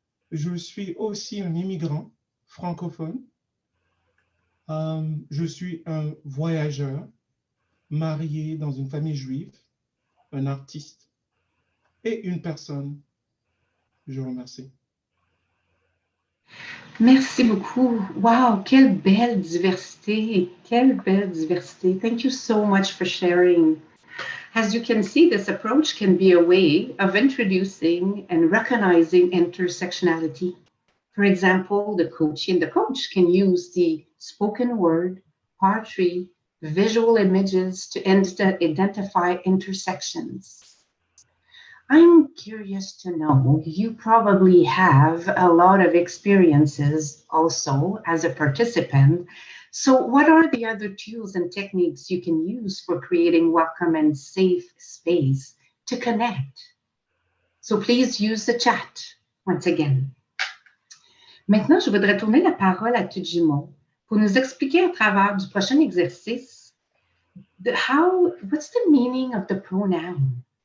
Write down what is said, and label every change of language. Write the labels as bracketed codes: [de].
[fr] Je suis aussi un immigrant francophone. Je suis un voyageur, marié dans une famille juive, un artiste et une personne. Je vous remercie. Merci beaucoup. Wow, quelle belle diversité. Quelle belle diversité. [en] Thank you so much for sharing. As you can see, this approach can be a way of introducing and recognizing intersectionality. For example, the coachee and the coach can use the spoken word, poetry, visual images to identify intersections. I'm curious to know, you probably have a lot of experiences also as a participant. So what are the other tools and techniques you can use for creating welcome and safe space to connect? So please use the chat once again. [fr] Maintenant, je voudrais tourner la parole à Tejumo pour nous expliquer à travers du prochain exercice [en] what's the meaning of the pronoun?